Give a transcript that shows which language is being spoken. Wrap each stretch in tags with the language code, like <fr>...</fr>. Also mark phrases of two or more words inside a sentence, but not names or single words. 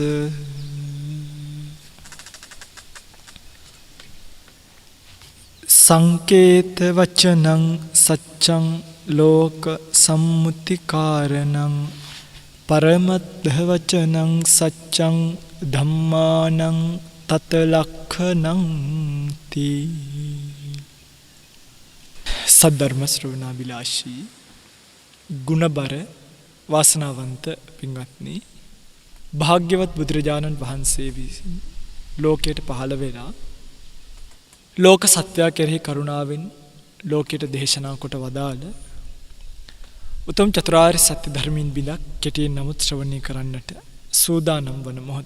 <pi>සංකේත වචනං සච්ඡං ලෝක සම්මුතිකාරණං පරමද්ද වචනං සච්ඡං ධම්මානං තත ලක්ඛණං තී.</pi> <si>සද්ධර්ම ශ්‍රවණාබිලාෂී ගුණබර වාසනාවන්ත පින්වත්නි, භාග්‍යවත් බුදුරජාණන් වහන්සේ විසින් ලෝකයට පහළ වෙලා ලෝක සත්‍යය කෙරෙහි කරුණාවෙන් ලෝකයට දේශනා කොට වදාළ උතුම් චතුරාර්ය සත්‍ය ධර්මයෙන් බිඳක් කෙටියෙන් නමුත් ශ්‍රවණය කරන්නට සූදානම් වන මොහොත.</si>